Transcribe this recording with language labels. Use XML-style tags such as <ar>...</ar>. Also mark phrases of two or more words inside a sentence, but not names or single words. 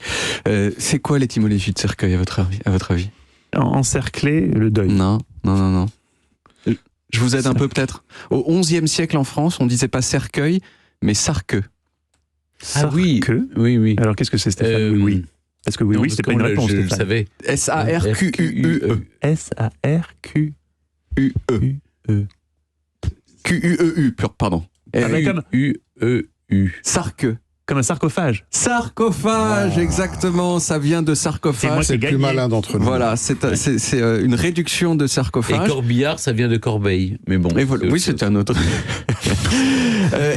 <fr>C'est quoi l'étymologie de cercueil à votre avis? Encercler le deuil. Non. Je vous aide un peu peut-être. Au XIe siècle en France, on disait pas cercueil, mais sarqueux. Ah oui, Sarqueux. oui. Alors qu'est-ce que c'est, Stéphane? Oui. Parce que oui, c'est pas une réponse, Je le Stéphane. savais. S-A-R-Q-U-E. S-A-R-Q. U-E. Q-U-E-U, pardon. Comme U-E-U. Sarqueux. un sarcophage. Sarcophage, exactement, ça vient de C'est moi sarcophage. qui ai Le plus gagné. malin d'entre nous. Voilà, c'est une réduction de Et sarcophage. Corbillard, ça vient de Corbeil. Mais bon. Et voilà, oui, c'est un autre. Et</fr>